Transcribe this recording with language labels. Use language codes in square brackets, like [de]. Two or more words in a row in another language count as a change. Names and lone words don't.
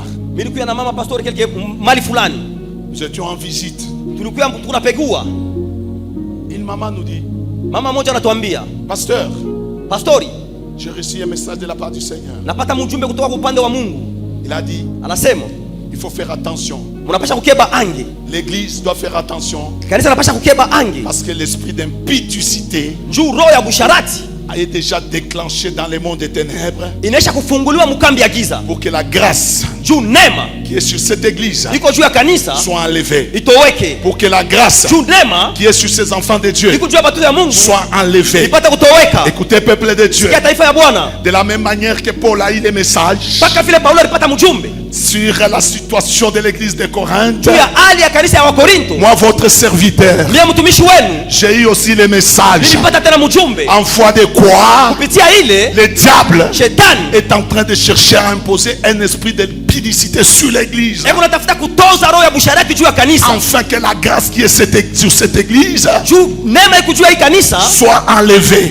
[sw] Nilikuwa na mama pastor mali fulani. [fr] Nous étions en visite. [sw] Tulikuwa tunapegua. [fr] Une maman nous dit, [sw] mama moja anatuambia, pastori, [fr] j'ai reçu un message de la part du Seigneur. [sw] Napata mjumbe kutoka upande wa Mungu. [fr] Il a dit, [sw] anasema, [fr] il faut faire attention. [sw] Mnapasha kukeba ange. [fr] L'église doit faire attention. [sw] Kanisa napasha kukeba ange. [fr] Parce que l'esprit d'impudicité [sw] juu roho ya busharati [fr] est déjà déclenché dans le monde des ténèbres. [sw] Inaisha kufunguliwa mkambi ya giza. [fr] Pour que la grâce [sw] juu neema [fr] qui est sur cette église [sw] iko juu ya kanisa [fr] soit enlevée. [sw] Itoweke. [fr] Pour que la grâce [sw] juu neema [fr] qui est sur ces enfants de Dieu [sw] iko juu ya watu ya Mungu [fr] soit enlevée. [sw] Ipata kutoweka. [fr] Écoutez peuple de Dieu. [sw] Sikia taifa ya Bwana. [fr] De la même manière que Paul a eu des messages [sw] paka vile Paulo alipata mjumbe [fr] sur la situation de l'église de Corinthe. [sw] juu ya hali ya kanisa ya Wakorinto. [fr] Moi votre serviteur, [sw] mtumishi wenu, [fr] j'ai eu aussi les messages. [sw] Nilipata tena mjumbe. [fr] En foi de quoi le diable [sw] Shetani [fr] est en train de chercher à imposer un esprit d'impudicité sur l'église. Afin que la grâce qui est sur cette église soit enlevée.